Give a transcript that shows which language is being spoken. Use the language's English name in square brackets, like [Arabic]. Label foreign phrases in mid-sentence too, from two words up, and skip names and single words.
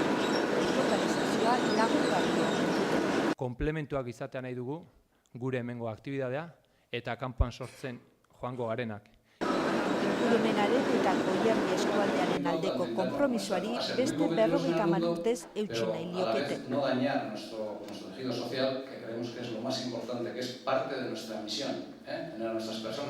[Basque] Lokalizazioa lagungarria. Komplementuak izatea nahi dugu gure hemengo aktibitatea eta kanpoan sortzen joango garenak. Ingurumenaren eta Goierri eskualdearen aldeko konpromisoari beste 50 urtez eutsi nahi liokete. [Spanish] No dañar nuestro tejido social, que creemos que es lo más importante, que es parte de nuestra misión, tener a nuestras personas.